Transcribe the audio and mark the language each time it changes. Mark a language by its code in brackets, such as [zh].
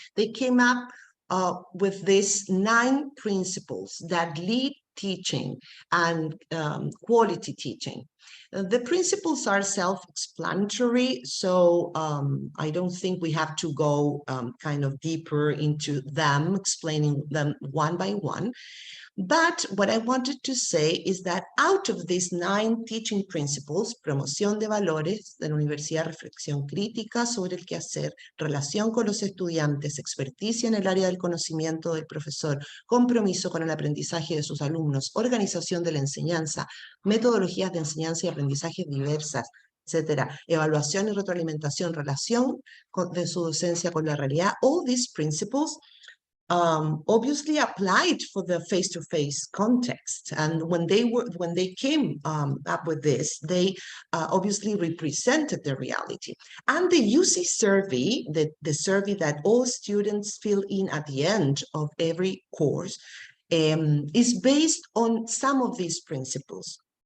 [en] They came up with these 9 principles that lead teaching and quality teaching. The principles are self-explanatory, so I don't think we have to go kind of deeper into them, explaining them one by one. But what I wanted to say is that out of these 9 teaching principles, [es] promoción de valores de la universidad, reflexión crítica sobre el quehacer, relación con los estudiantes, experticia en el área del conocimiento del profesor, compromiso con el aprendizaje de sus alumnos, organización de la enseñanza, metodologías de enseñanza y aprendizaje diversas, etcétera, evaluación y retroalimentación, relación de su docencia con la realidad, [en] all these principles obviously applied for the face-to-face context. And when they came up with this, they obviously represented the reality. And the UC survey, the survey that all students fill in at the end of every course, is based on some of these principles.